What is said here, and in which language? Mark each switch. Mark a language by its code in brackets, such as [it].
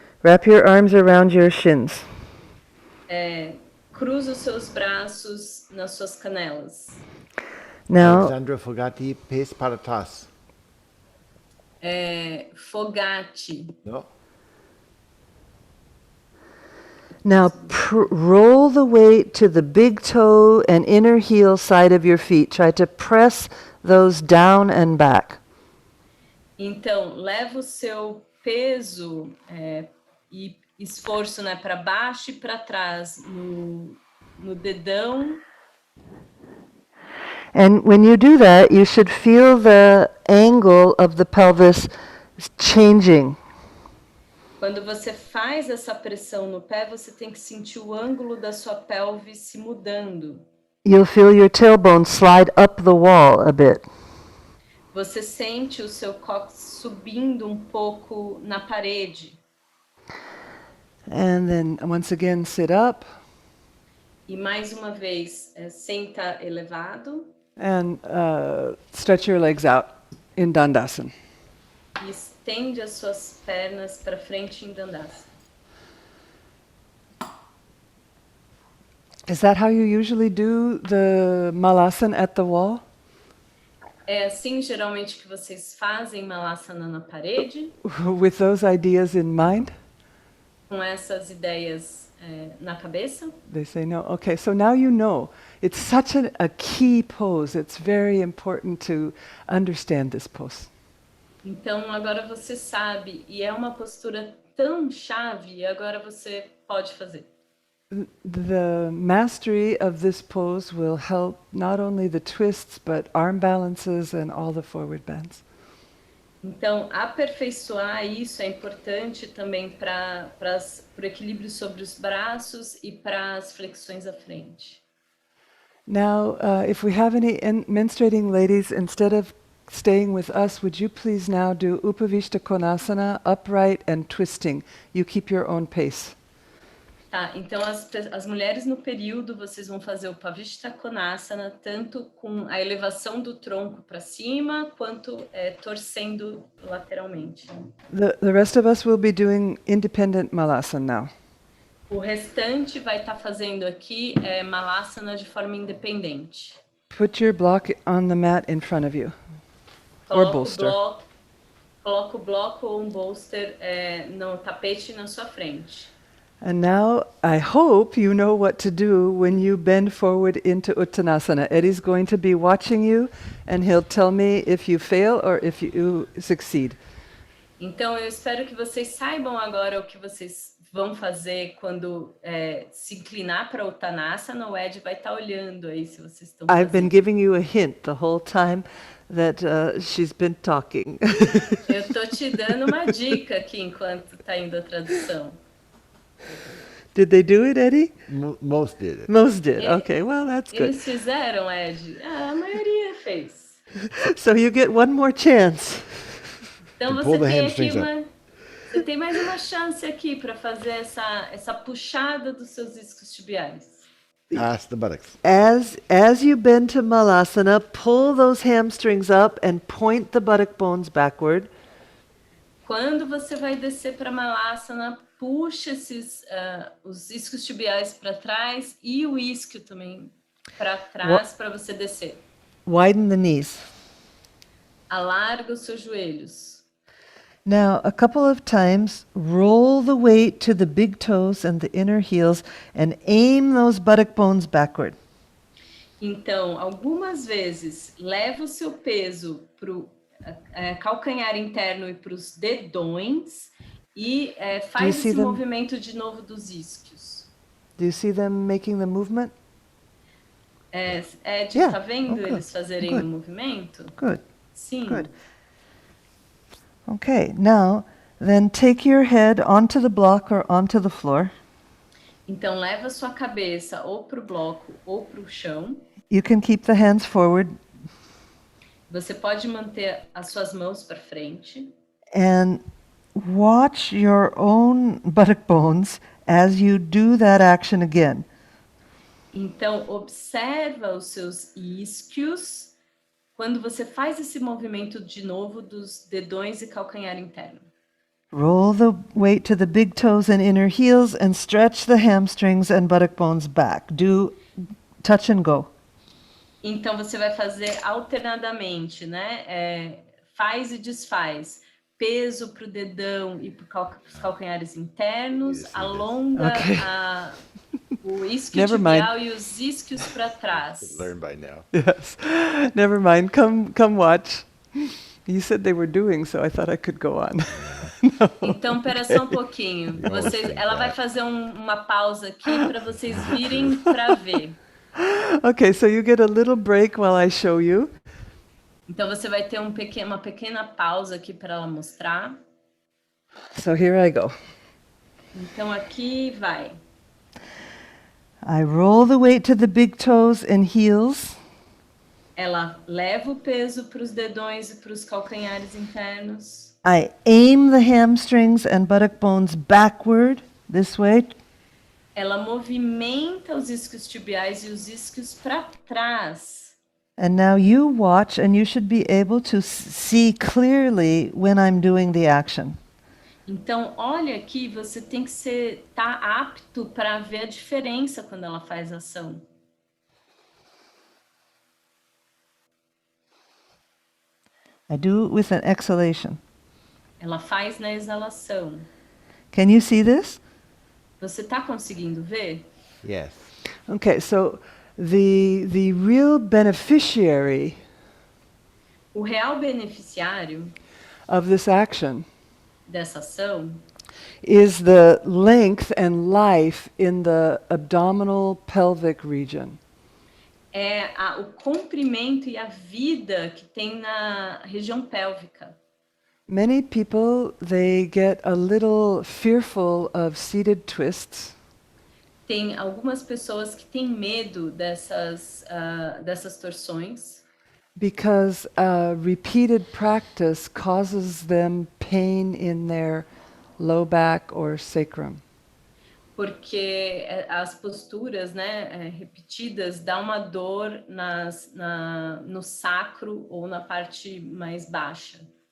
[en] Wrap your arms around your shins. [pt] Cruza os seus braços nas suas canelas. [en] Now, [pt] Alexandra Fogati, pés para trás. Fogati. [en] No? Now roll the weight to the big toe and inner heel side of your feet. Try to press those down and back. [pt] Então, leva o seu peso e esforço, né, para baixo e para trás no dedão. [en] And when you do that, you should feel the angle of the pelvis changing. [pt] Quando você faz essa pressão no pé, você tem que sentir o ângulo da sua pelve se mudando. [en] You'll feel your tailbone slide up the wall a bit. [pt] Você sente o seu cóccix subindo um pouco na parede. [en] And then once again, sit up. [pt] E mais uma vez, senta elevado. [en] And stretch your legs out in Dandasana. [pt] E estende as suas pernas para frente em Dandasana. [en] Is that how you usually do the Malasana at the wall? [pt] É assim geralmente que vocês fazem Malasana na parede? [en] With those ideas in mind? [pt] Com essas ideias na cabeça? [en] They say no. Okay, so now you know. It's such a key pose. It's very important to understand this pose. [pt] Então agora você sabe, e é uma postura tão chave, e agora você pode fazer. [en] The mastery of this pose will help not only the twists, but arm balances and all the forward bends. [pt] Então, aperfeiçoar isso é importante também para o equilíbrio sobre os braços e para as flexões à frente. [en] Now, if we have any menstruating ladies, instead of staying with us, would you please now do Upavishta Konasana, upright and twisting? You keep your own pace. [pt] Tá, então as mulheres no período, vocês vão fazer o Pavishta Konasana, tanto com a elevação do tronco para cima, quanto torcendo lateralmente. [en] The rest of us will be doing independent Malasana now. [pt] O restante vai estar fazendo aqui Malasana de forma independente. [en] Put your block on the mat in front of you. Or bolster. [pt] Coloca o bloco ou bolster no tapete na sua frente. [en] And now I hope you know what to do when you bend forward into Uttanasana. Eddie's going to be watching you and he'll tell me if you fail or if you succeed. [pt] Então eu espero que vocês saibam agora o que vocês vão fazer quando se inclinar para Uttanasana. O Ed vai estar olhando aí se vocês estão fazendo. [en] I've been giving you a hint the whole time that she's been talking. [pt] Eu tô te dando uma dica aqui enquanto está indo a tradução. [en] Did they do it, Eddie? Most did it. Most did. Okay, well, that's good. [pt] Eles fizeram, Ed? A maioria fez. [en] So you get one more chance. [pt] Então [en] To [pt] você [en] pull the [pt] tem aqui [en] hamstrings [pt] você tem mais uma chance aqui para fazer essa puxada dos seus isquios tibiais. [en] Past the buttocks. As you bend to Malasana, pull those hamstrings up and point the buttock bones backward. [pt] Quando você vai descer para Malasana, puxa os isquios tibiais para trás e o isquio também para trás para você descer. [en] Widen the knees. [pt] Alarga os seus joelhos. [en] Now, a couple of times, roll the weight to the big toes and the inner heels and aim those buttock bones backward. [pt] Então, algumas vezes, leva o seu peso para o calcanhar interno e para os dedões e faz esse movimento de novo dos isquios. [en] Do you see them making the movement? [pt] Ed, [en] Yeah. [pt] tá vendo [en] Okay. [pt] eles fazerem [en] Good. [pt] o movimento? [en] Good. [pt] Sim. [en] Good. Okay, now then take your head onto the block or onto the floor. [pt] Então, leva sua cabeça ou para o bloco ou para o chão. [en] You can keep the hands forward [pt] Você pode manter as suas mãos para frente. [en] and watch your own buttock bones as you do that action again. [pt] Então, observa os seus isquios quando você faz esse movimento de novo dos dedões e calcanhar interno. [en] Roll the weight to the big toes and inner heels and stretch the hamstrings and buttock bones back. Do touch and go. [pt] Então, você vai fazer alternadamente, né? Faz e desfaz. Peso para o dedão e para os calcanhares internos. Alonga o isquio tibial e os isquios para trás. [en] Learn by now. Yes. Never mind. Come watch. You said they were doing, so I thought I could go on. [pt] Então, pera só um pouquinho. Ela vai fazer uma pausa aqui para vocês virem para ver. [en] Okay, so you get a little break while I show you. [pt] Então, você vai ter uma pequena pausa aqui para ela mostrar. [en] So here I go. [pt] Então, aqui vai. [en] I roll the weight to the big toes and heels. [pt] Ela leva o peso para os dedões e para os calcanhares internos. [en] I aim the hamstrings and buttock bones backward this way. [pt] Ela movimenta os isquios tibiais e os isquios para trás. [en] And now you watch and you should be able to see clearly when I'm doing the action. [pt] Então, olha aqui, você tem que tá apto para ver a diferença quando ela faz a ação. [en] I do it with an exhalation. [pt] Ela faz na exalação. [en] Can you see this? [pt] Você está conseguindo ver? [en] Yes. Okay, so the real beneficiary [pt] O real beneficiário [en] of this action [pt] dessa ação [en] is the length and life in the abdominal pelvic region. [pt] é o comprimento e a vida que tem na região pélvica. [en] Many people, they get a little fearful of seated twists. [pt] Tem algumas pessoas que têm medo dessas torções. [en] Because repeated practice causes them pain in their low back or sacrum. [pt] Porque as posturas, né, repetidas dão uma dor no sacro ou na parte mais baixa.